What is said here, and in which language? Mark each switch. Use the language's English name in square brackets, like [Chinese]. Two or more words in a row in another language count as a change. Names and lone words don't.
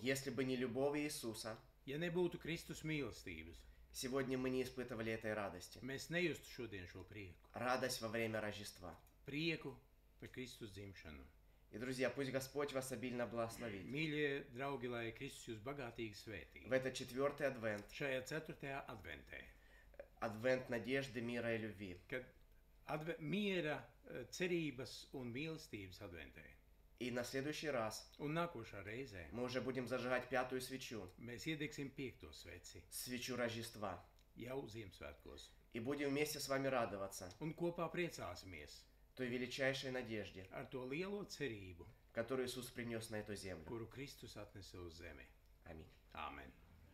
[Russian] Если бы не любовь Иисуса, [Latvian] Ja nebūtu Kristus mīlestības, [Russian] сегодня мы не испытывали этой радости. [Latvian] mēs nejustu šodien šo prieku. [Russian] Радость во время Рождества. [Latvian] Prieku par Kristus dzimšanu. [Russian] И, друзья, пусть Господь вас обильно благословит. [Latvian] Mīļie draugi, lai Kristus jūs bagātīgi svētī. [Russian] В этот 4-й адвент, [Latvian] Šajā 4. adventē, [Russian] адвент надежды, мира и любви, [Latvian] kad miera, cerības un mīlestības adventē. [Russian] и на следующий раз [Latvian] Un nākošā reizē [Russian] мы уже будем зажигать 5-ю свечу, [Latvian] mēs iedegsim 5. sveci, [Russian] свечу Рождества, [Latvian] jau Ziemassvētkos. [Russian] и будем вместе с вами радоваться [Latvian] Un kopā priecāsimies [Russian] той величайшей надежде, [Latvian] ar to lielo cerību, [Russian] которую Иисус принес на эту землю. [Latvian] kuru Kristus atnesa uz zemi. [Russian] Аминь. [Latvian] Āmen.